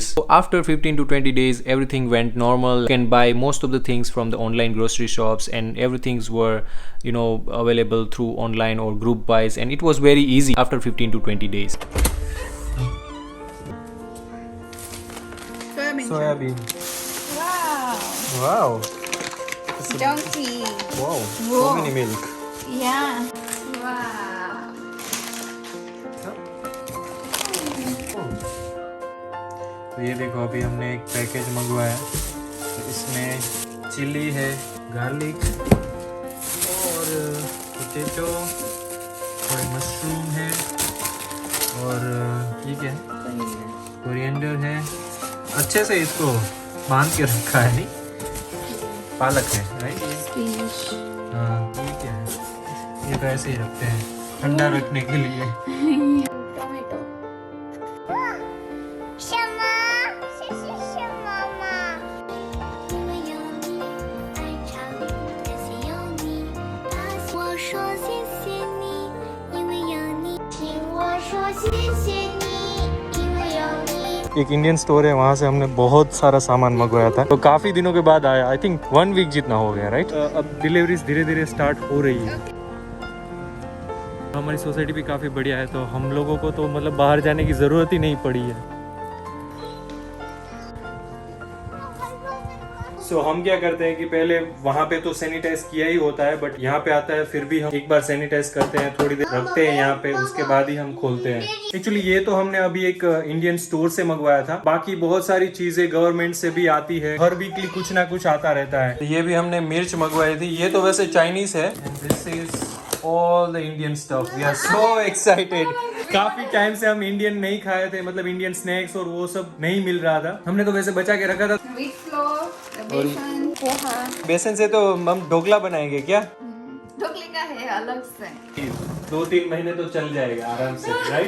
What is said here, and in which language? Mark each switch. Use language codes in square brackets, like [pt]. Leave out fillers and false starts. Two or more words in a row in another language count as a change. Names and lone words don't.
[en] So after 15 to 20 days, everything went normal. You can buy most of the things from the online grocery shops and everything's were available through online or group buys, and it was very easy after 15 to 20 days. Soybean. Wow. Wow. Donkey. Wow. Whoa. So many milk. Yeah. Wow. [hi] तो ये देखो अभी हमने एक पैकेज मंगवाया, तो इसमें चिली है, गार्लिक और पोटैटो, थोड़े मशरूम है और ये क्या है, कोरिएंडर है। अच्छे से इसको बांध के रखा है, नहीं पालक है, राइट? हाँ, ये क्या है? ये तो ऐसे ही रखते हैं ठंडा रखने के लिए। टोमेटो। [zh] 什么？这是什么嘛？因为有你，爱唱，感谢有你，我说谢谢你，因为有你，听我说谢谢你，因为有你。 [hi] एक [en] Indian store [hi] है, वहाँ से हमने बहुत सारा सामान मंगवाया था, तो काफी दिनों के बाद आया। [en] I think [hi] 1 वीक जितना हो गया, राइट? अब डिलीवरीज धीरे धीरे स्टार्ट हो रही है। हमारी सोसाइटी भी काफी बढ़िया है, तो हम लोगों को तो मतलब बाहर जाने की जरूरत ही नहीं पड़ी है। सो हम क्या करते हैं कि पहले वहाँ पे तो सैनिटाइज किया ही होता है, बट यहाँ पे आता है फिर भी हम एक बार सैनिटाइज करते हैं, थोड़ी देर रखते हैं यहाँ पे, उसके बाद ही हम खोलते हैं। एक्चुअली ये तो हमने अभी एक [en] Indian store [hi] से मंगवाया था, बाकी बहुत सारी चीजें गवर्नमेंट से भी आती है, हर वीकली कुछ ना कुछ आता रहता है। ये भी हमने मिर्च मंगवाई थी, ये तो वैसे चाइनीज है। [en] This is all the Indian stuff. We are so excited. [hi] काफी टाइम से हम इंडियन नहीं खाए थे, मतलब [en] Indian snacks [hi] और वो सब नहीं मिल रहा था। हमने तो वैसे बचा के रखा था। [en] Wheat flour, [hi] बेसन, पोहा। बेसन से तो हम ढोकला बनाएंगे क्या? ढोकले का है अलग से। 2-3 महीने तो चल जाएगा आराम से, राइट?